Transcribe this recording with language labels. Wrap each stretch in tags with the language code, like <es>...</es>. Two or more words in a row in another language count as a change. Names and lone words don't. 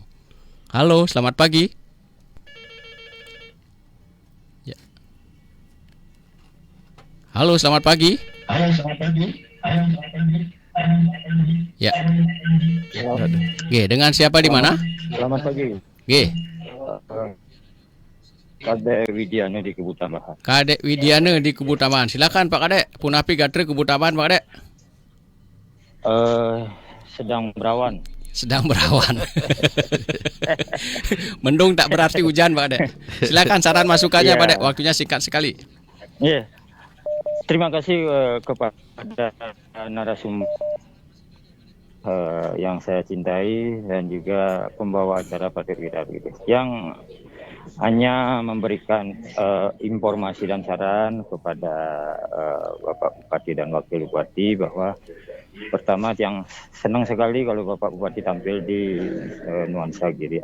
<id>Halo, selamat pagi. Halo, selamat pagi. Ya. G, dengan siapa di mana? Selamat pagi. G. Kadek Widiana di Kebutamaan. Kadek Widiana di Kebutamaan. Silakan Pak Kadek.</id> <ban>Punapi Gatre Kebutamaan Pak Kadek.</ban> <id>Sedang berawan. Sedang berawan. Mendung tak berarti hujan Pak Kadek. Silakan saran masukannya Pak Kadek. Waktunya singkat sekali. Iya. Terima kasih kepada narasumber yang saya cintai dan juga pembawa acara Pak Dirgidar gitu, yang hanya memberikan informasi dan saran kepada Bapak Bupati dan Wakil Bupati bahwa pertama yang senang sekali kalau Bapak Bupati tampil di Nuansa Giri.</id>